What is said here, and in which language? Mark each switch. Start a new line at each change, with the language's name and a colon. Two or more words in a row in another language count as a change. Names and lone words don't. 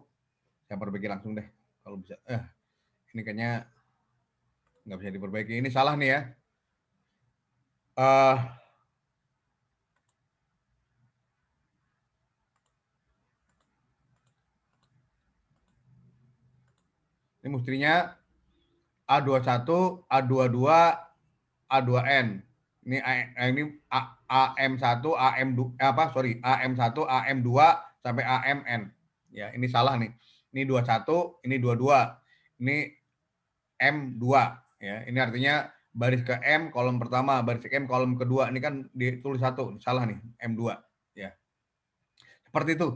Indonesian: Saya perbaiki langsung deh kalau bisa. Ini kayaknya nggak bisa diperbaiki. Ini salah nih ya. Ini mestinya A21, A22, A2N. Ini AM1, AM2 AM1, AM2 sampai AMN. Ya, ini salah nih. Ini 21, ini 22. Ini M2 ya. Ini artinya baris ke M kolom pertama, baris ke M kolom kedua. Ini kan ditulis satu, salah nih, M2 ya. Seperti itu.